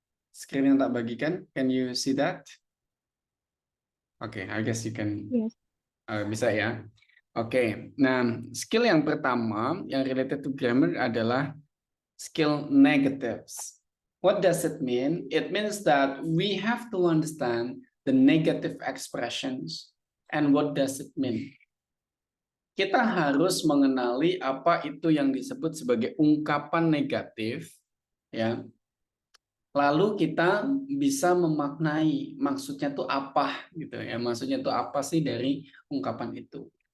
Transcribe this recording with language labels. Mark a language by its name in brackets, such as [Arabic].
[Indonesian] Screen yang tak bagikan, [English] can you see that? Okay, I guess you can. Yes. [Indonesian] Bisa ya. Oke, nah skill yang pertama yang [English] related to grammar [Indonesian] adalah skill negatives. [English] What does it mean? It means that we have to understand the negative expressions and what does it mean. [Indonesian] Kita harus mengenali apa itu yang disebut sebagai ungkapan negatif, ya. Lalu kita bisa memaknai maksudnya itu apa, gitu ya. Maksudnya itu apa sih dari ungkapan itu?